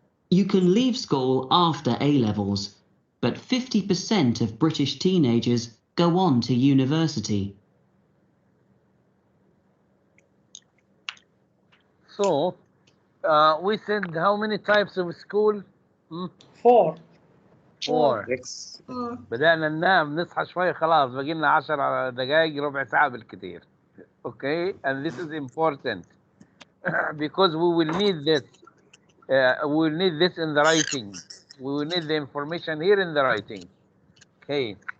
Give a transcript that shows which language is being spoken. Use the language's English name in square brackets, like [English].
[English] You can leave school after A-levels, but 50% of British teenagers go on to university. So, we said how many types of school? 4. 4. [Arabic] بدأنا ننام نصحى شوي خلاص باقي لنا 10 دقائق ربع ساعة بالكثير. [English] Okay, and this is important because we will need this. We will need this in the writing. We will need the information here in the writing. Okay.